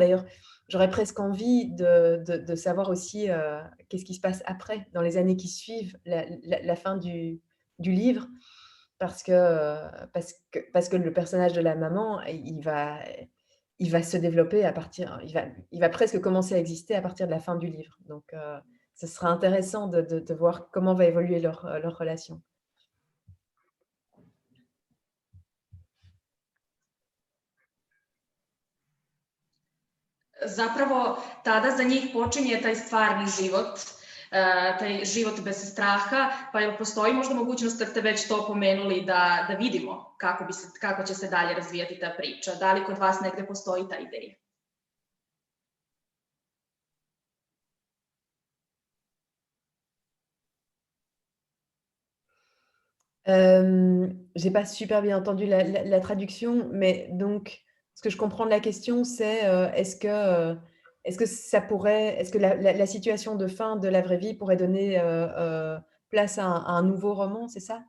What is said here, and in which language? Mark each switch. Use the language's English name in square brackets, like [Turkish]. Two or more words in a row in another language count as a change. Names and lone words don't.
[French] D'ailleurs, j'aurais presque envie de savoir aussi qu'est-ce qui se passe après, dans les années qui suivent la fin du livre, parce que le personnage de la maman, il va se développer il va presque commencer à exister à partir de la fin du livre. Donc, ce sera intéressant de voir comment va évoluer leur relation. [Serbian] Zapravo tada za njih počinje taj stvarni život, taj život bez straha, pa jel postoji možda mogućnost, kad ste već to pomenuli, da vidimo kako će se dalje razvijati ta priča? Da li kod vas negde postoji ta ideja? [French] J'ai pas super bien entendu la traduction, mais donc ce que je comprends de la question, c'est est-ce que la situation de fin de la vraie vie pourrait donner place à un nouveau roman, c'est ça?